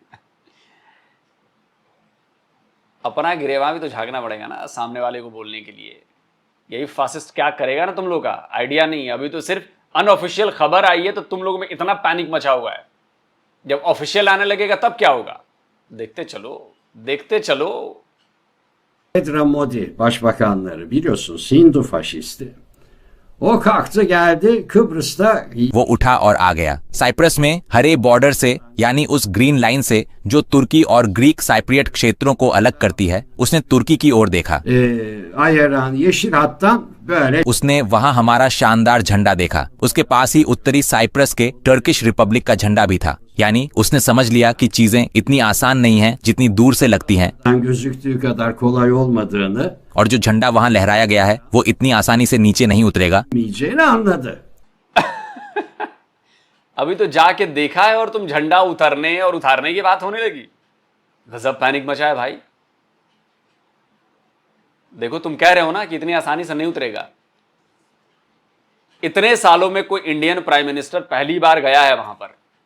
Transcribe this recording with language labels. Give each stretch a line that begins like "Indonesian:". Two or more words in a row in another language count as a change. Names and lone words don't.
Hindi: अपना गिरेवा भी तो झांकना पड़ेगा ना सामने वाले को बोलने के लिए। यही फासिस्ट क्या करेगा ना तुम लोग का आइडिया नहीं है। अभी तो सिर्फ अनऑफिशियल खबर आई है तो तुम लोगों में इतना पैनिक मचा हुआ है। जब ऑफिशियल आने लगेगा तब क्या होगा? देखते चलो, देखते चलो।
Turkish: Modi başbakanları biliyorsunuz Hindu faşisti. O kalktı geldi Kıbrıs'ta
Hindi: वो उठा और आ गया साइप्रस में हरे बॉर्डर से, यानी उस ग्रीन लाइन से जो तुर्की और
English: Greek Cypriot
Hindi: क्षेत्रों को अलग करती है। उसने तुर्की की ओर देखा।
Turkish: ayıran yeşil hattan böyle
Hindi: उसने वहां हमारा शानदार झंडा देखा। उसके पास ही उत्तरी साइप्रस के
English: Turkish Republic
Hindi: का झंडा भी था। यानी उसने समझ लिया कि चीजें इतनी आसान नहीं हैं जितनी दूर से लगती हैं,
Turkish: gözüktüğü kadar kolay olmadığını
Hindi: और जो झंडा वहां लहराया गया है वो इतनी आसानी से नीचे नहीं उतरेगा।
Turkish: bilmeyeceğini anladı.
Hindi: अभी तो जाके देखा है और तुम झंडा उतरने और उतारने की बात होने लगी। गजब पैनिक मचा है भाई। देखो, तुम कह रहे हो ना कि इतनी आसानी से नहीं उतरेगा। इतने सालों में कोई
English: Indian Prime Minister
Hindi: पहली बार गया है वहां पर।